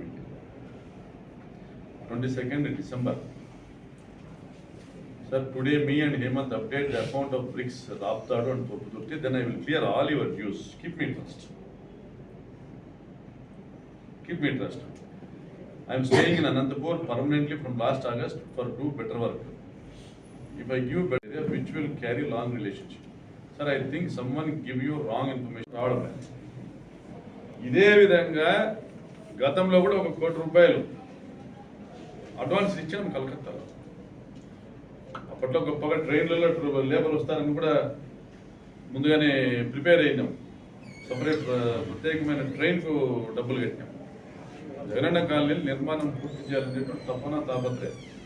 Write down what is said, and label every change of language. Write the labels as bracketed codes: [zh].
[te] మీకు 22nd December. [en] Sir today me and Hemanth update the account of bricks Raptadu and Thopputhurthi. Then I will clear all your dues. Keep me trust. I am staying in Anantapur permanently from last August for do better work. If I give better, which will carry long relationship. Sir, I think someone give you wrong information. [te] ఇదే విధంగా గతంలో కూడా 1 కోటి రూపాయలు advance ఇచ్చాం కలకత్తాలో. అప్పట్లో గొప్పగా ట్రైన్లలో లేబర్ వస్తారని కూడా ముందుగానే ప్రిపేర్ అయినాం. సపరేట్ ప్రత్యేకమైన ట్రైన్కు డబ్బులు కట్టినాం. జగనన్న కాలనీ నిర్మాణం పూర్తి చేయాలనేటువంటి తపన తాపత్రయం.